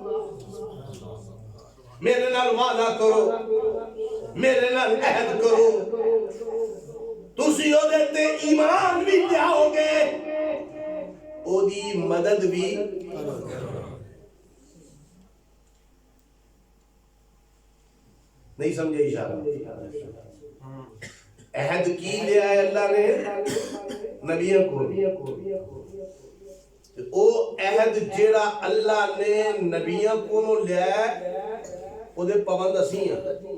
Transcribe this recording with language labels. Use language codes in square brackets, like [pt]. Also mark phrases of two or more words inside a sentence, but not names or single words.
[pa] میرے نال وعدہ کرو، میرے نال عہد کرو، تسی او تے ایمان بھی لیاؤ گے، او دی مدد بھی. نہیں سمجھے اشارہ؟ عہد کی لیا ہے اللہ نے نبیوں کو، او عہد جیڑا اللہ نے نبیوں کو لیا ہے او دے پابند اسی ہیں.